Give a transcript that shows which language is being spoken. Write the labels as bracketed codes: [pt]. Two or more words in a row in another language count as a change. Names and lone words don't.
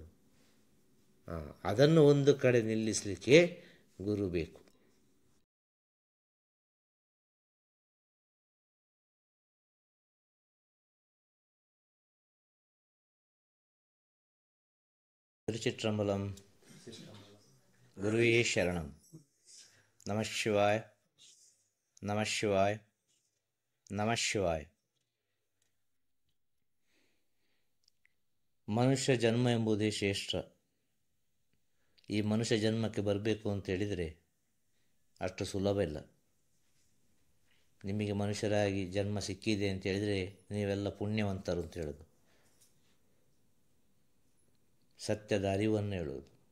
[kn] ಅದನ್ನು ಒಂದು ಕಡೆ ನಿಲ್ಲಿಸಲಿಕ್ಕೆ ಗುರು ಬೇಕು. ತಿರುಚಿಟ್ರಂಬಲಂ. [sa] ಗುರುವೇ ಶರಣಂ. ನಮಃ ಶಿವಾಯ, ನಮಃ ಶಿವಾಯ, ನಮಃ ಶಿವಾಯ. [kn] ಮನುಷ್ಯ ಜನ್ಮ ಎಂಬುದೇ ಶ್ರೇಷ್ಠ. ಈ ಮನುಷ್ಯ ಜನ್ಮಕ್ಕೆ ಬರಬೇಕು ಅಂತ ಹೇಳಿದರೆ ಅಷ್ಟು ಸುಲಭ ಇಲ್ಲ. ನಿಮಗೆ ಮನುಷ್ಯರಾಗಿ ಜನ್ಮ ಸಿಕ್ಕಿದೆ ಅಂತ ಹೇಳಿದರೆ ನೀವೆಲ್ಲ ಪುಣ್ಯವಂತರು ಅಂತ ಹೇಳೋದು, ಸತ್ಯದ ಅರಿವನ್ನು ಹೇಳೋದು.